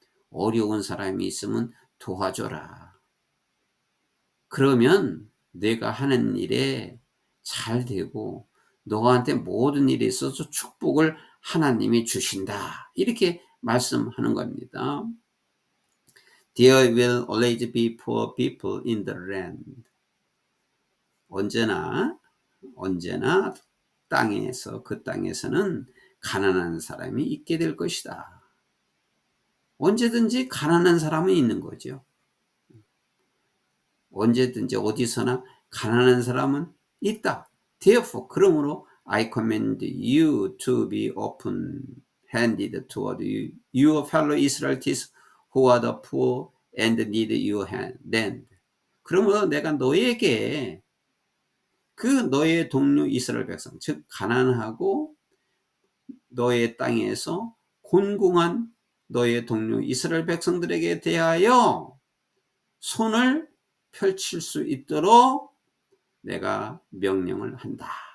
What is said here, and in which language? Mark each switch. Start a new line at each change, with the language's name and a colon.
Korean: 어려운 사람이 있으면 도와줘라. 그러면 내가 하는 일에 잘 되고 너한테 모든 일에 있어서 축복을 하나님이 주신다. 이렇게 말씀하는 겁니다.
English: There will always be poor people in the land.
Korean: 언제나 땅에서, 그 땅에서는 가난한 사람이 있게 될 것이다. 언제든지 가난한 사람은 있는 거죠. 언제든지 어디서나 가난한 사람은 있다.
English: Therefore,
Korean: 그러므로
English: I command you to be open-handed toward your fellow Israelites who are the poor and need your land.
Korean: 그러므로 내가 너에게 그 너의 동료 이스라엘 백성, 즉 가난하고 너의 땅에서 곤궁한 너의 동료 이스라엘 백성들에게 대하여 손을 펼칠 수 있도록 내가 명령을 한다.